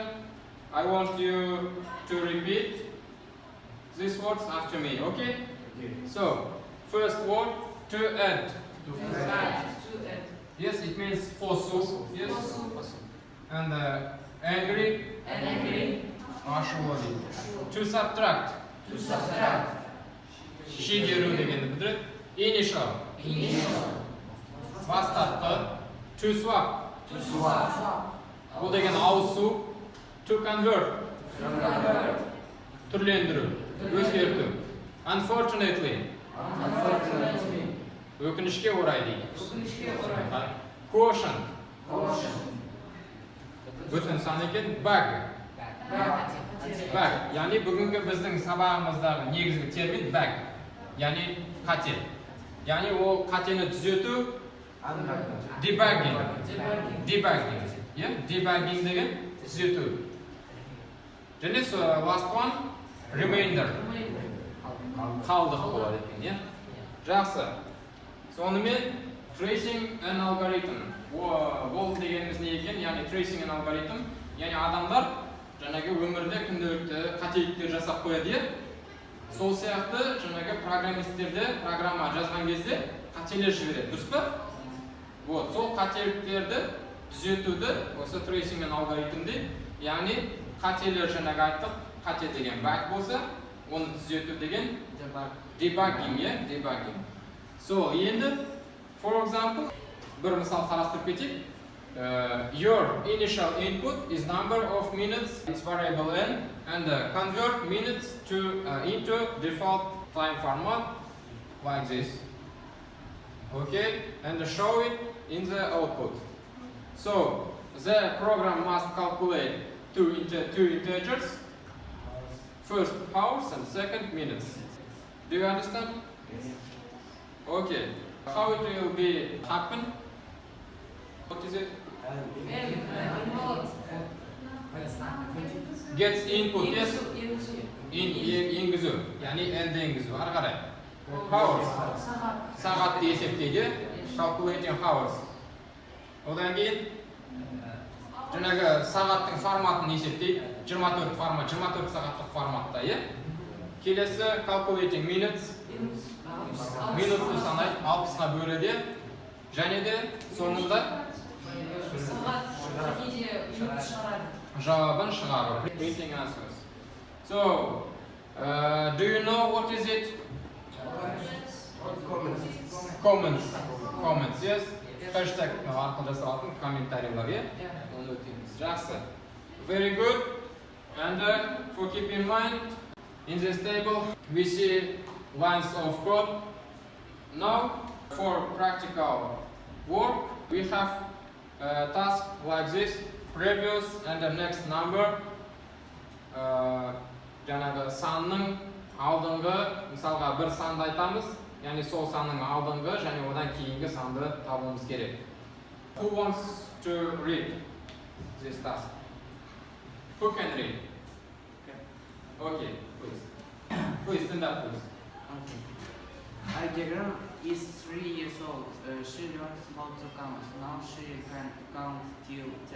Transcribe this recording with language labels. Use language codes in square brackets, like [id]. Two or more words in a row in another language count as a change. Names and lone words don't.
[en] I want you to repeat these words after me, okay? So, first word, to add. Yes, it means fosu. Yes. And angry. Ашулы. To subtract. [kk] Шегеру дегенді білдіреді. [en] Initial. Бастапқы. To swap. [kk] Бұл деген ауысу. [en] To convert. [kk] Türlendiriu, özgertүү. [en] Unfortunately, Unfortunately. [kk] ökünüşke oray deydi. Өкінішке орай. [en] Caution, Caution. [kk] бүтін сан екен, [en] bug. Bug, [kk] yani бүгінгі біздің сабағымыздағы негізгі термин bug. Yani қате. Yani ол қатені түзету debugging. Debugging. Debugging деген түзету. [en] Және last one remainder. [kk] Қалдық болады екен, жақсы. [en] Сонымен tracing an algorithm. [kk] Бұл дегеніміз не екен? Yani [en] tracing an algorithm. [kk] Yani адамдар жаңағы өмірде күнделікті қателіктер жасап қояды. Сол сияқты жаңағы программисттерде программа жазған кезде қателер жібереді, дұрыс па? Вот, сол қателіктерді түзетуді осы [en] tracing an algorithm [kk] дейді. Yani қателер жаңағы айттық, қате деген bug болса, оны түзету деген [en] debugging, debugging. So, енді, for example, [kk] бір мысал қарастырып кетейік. [en] Your initial input is number of minutes, it's variable n, and convert minutes into default time format like this. Okay, and show it in the output. So, the program must calculate two integers, first hours and second minutes. Do you understand? Yes. Okay. How it will be happen? What is it? Gets input, yes? [kk] Енгізу, яғни end'e енгізу, ары қарай. Hours. Сағатты есептейді. [en] Calculating hours. [kk] Одан кейін жаңағы сағаттың форматын есептейді. 24 формат, 24 сағаттық форматта, Келесі [en] calculating minutes. [kk] Минутты санайды, 60-ға бөледі. Және де соңында жауабын шығару. [en] Printing answers. So, do you know what is it? Comments, yes? [kk] Hashtag арқылы жасалатын комментарийлар, Оны өтеміз. Жақсы. [en] Very good. And for keep in mind, in this table we see lines of code. Now, for practical work, we have a task like this: previous and the next number. [kk] Жаңағы санның алдыңғы, мысалға бір санды айтамыз, яғни сол санның алдыңғы және одан кейінгі санды табуымыз керек. [en] Who wants to read this task? Who can read? Okay, please. Please stand up, please. Okay. Aygir'im is 3 years old. She learns how to count. Now she can count till 10.